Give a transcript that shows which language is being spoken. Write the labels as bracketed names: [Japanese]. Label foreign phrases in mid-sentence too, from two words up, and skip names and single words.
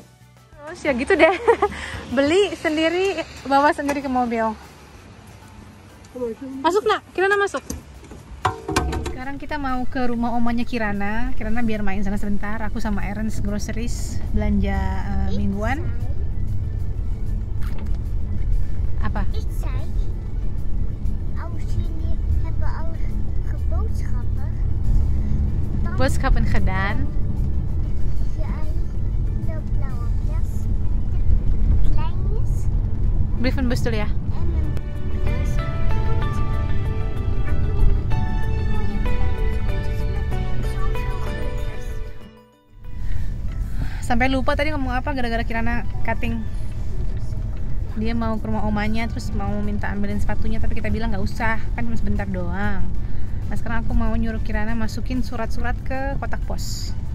[Indonesian] Terus ya gitu deh, beli sendiri, bawa sendiri ke mobil. Masuk nak, Kirana masuk. Sekarang kita mau ke rumah omanya Kirana biar main sana sebentar. Aku sama Erens groceries, belanja mingguan. Apa? [Dutch] Ik zei, als jullie hebben al geboodschappen, dan Boodschappen gedaan. jij de blauwe plas, de kleintjes [Indonesian] Brievenbus dulu ya. [Dutch] en een plas met mooie kleintjes met zoveel kleurtjes. [Indonesian] Sampai lupa tadi ngomong apa gara-gara Kirana cutting. Dia mau ke rumah omanya, terus mau minta ambilin sepatunya, tapi kita bilang nggak usah, kan cuma sebentar doang. Nah sekarang aku mau nyuruh Kirana masukin surat-surat ke kotak pos.